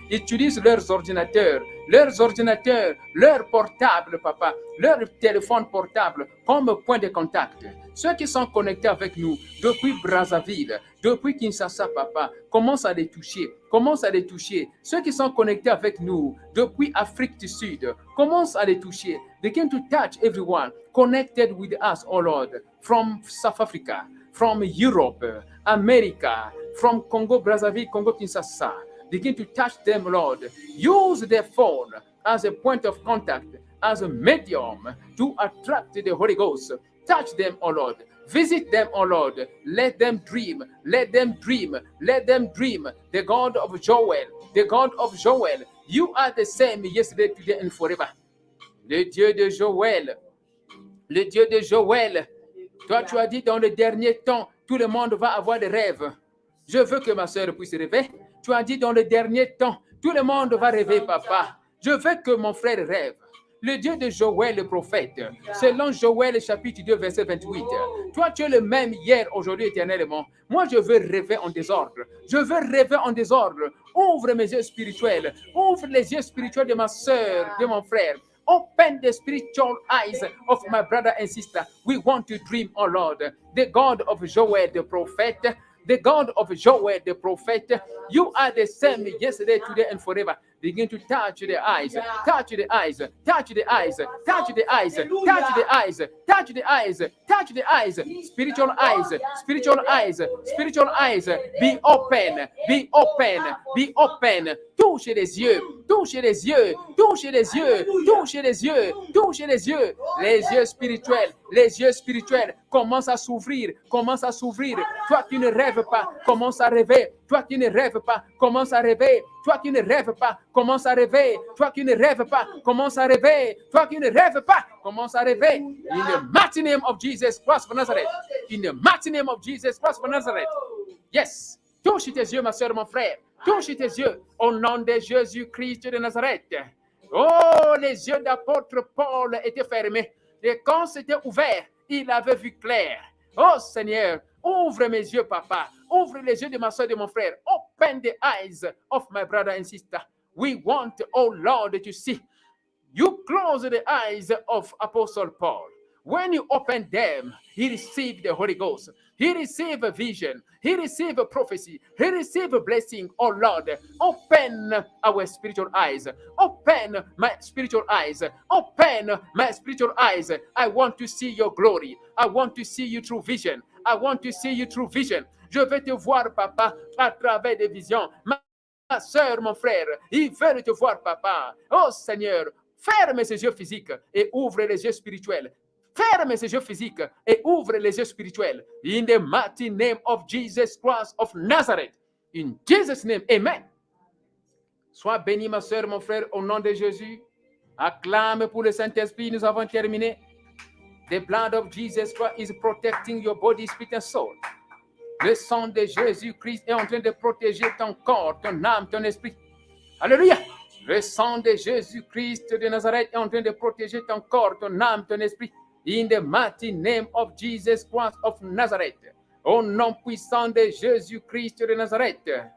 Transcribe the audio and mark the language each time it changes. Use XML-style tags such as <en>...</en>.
<fr>Utilise leurs ordinateurs, leurs portables, papa, leurs téléphones portables comme point de contact. Ceux qui sont connectés avec nous depuis Brazzaville, depuis Kinshasa, papa, commence à les toucher. Commence à les toucher. Ceux qui sont connectés avec nous depuis Afrique du Sud, commence à les toucher.</fr> <en>Begin to touch everyone connected with us, oh Lord, from South Africa, from Europe, America, from Congo, Brazzaville, Congo, Kinshasa. Begin to touch them, Lord. Use their phone as a point of contact, as a medium to attract the Holy Ghost. Touch them, oh Lord. Visit them, oh Lord. Let them dream. Let them dream. Let them dream. The God of Joel. The God of Joel. You are the same yesterday, today, and forever.</en> <fr>Le Dieu de Joël. Le Dieu de Joël. Toi, tu as dit dans le dernier temps, tout le monde va avoir des rêves. Je veux que ma soeur puisse rêver. Tu as dit dans le dernier temps, tout le monde va rêver, papa. Je veux que mon frère rêve. Le Dieu de Joël, le prophète, selon Joël chapitre 2, verset 28. Toi, tu es le même hier, aujourd'hui, éternellement. Moi, je veux rêver en désordre. Je veux rêver en désordre. Ouvre mes yeux spirituels. Ouvre les yeux spirituels de ma soeur, de mon frère.</fr> <en>Open the spiritual eyes of my brother and sister. We want to dream, oh Lord. The God of Joel, the prophet. The God of Joel, the prophet. You are the same yesterday, today, and forever. Begin to touch the eyes, touch the eyes, touch the eyes, touch the eyes, touch the eyes, touch the eyes, touch the eyes, spiritual eyes, spiritual eyes, spiritual eyes, be open, be open, be open.</en> <fr>Touchez les yeux, touchez les yeux, touchez les yeux, touchez les yeux, touchez les yeux spirituels, les yeux spirituels commencent à s'ouvrir, commencent à s'ouvrir. Toi qui ne rêves pas, commence à rêver. Toi qui ne rêves pas, commence à rêver. Toi qui ne rêves pas, commence à rêver. Toi qui ne rêves pas, commence à rêver. Toi qui ne rêves pas, commence à rêver.</fr> <en>In the mighty name of Jesus Christ of Nazareth. In the mighty name of Jesus Christ of Nazareth. Yes.</en> <fr>Touche tes yeux, ma soeur, mon frère. Touche tes yeux au nom de Jésus-Christ de Nazareth. Oh, les yeux d'apôtre Paul étaient fermés. Et quand c'était ouvert, il avait vu clair. Oh Seigneur, ouvre mes yeux, papa. Ouvre les yeux de ma soeur et de mon frère.</fr> <en>Open the eyes of my brother and sister. We want, oh Lord, to see. You close the eyes of Apostle Paul. When you open them, he received the Holy Ghost. He received a vision. He received a prophecy. He received a blessing. Oh Lord, open our spiritual eyes. Open my spiritual eyes. Open my spiritual eyes. I want to see your glory. I want to see you through vision. I want to see you through vision.</en> <fr>Je veux te voir, papa, à travers des visions. Ma soeur, mon frère, ils veulent te voir, papa. Oh Seigneur, ferme ses yeux physiques et ouvre les yeux spirituels. Ferme ses yeux physiques et ouvre les yeux spirituels.</fr> <en>In the mighty name of Jesus Christ of Nazareth. In Jesus' name, amen.</en> <fr>Sois béni, ma soeur, mon frère, au nom de Jésus. Acclame pour le Saint-Esprit. Nous avons terminé.</fr> <en>The blood of Jesus Christ is protecting your body, spirit and soul.</en> <fr>Le sang de Jésus-Christ est en train de protéger ton corps, ton âme, ton esprit. Alléluia. Le sang de Jésus-Christ de Nazareth est en train de protéger ton corps, ton âme, ton esprit.</fr> <en>In the mighty name of Jesus Christ of Nazareth.</en> <fr>Au nom puissant de Jésus-Christ de Nazareth.</fr>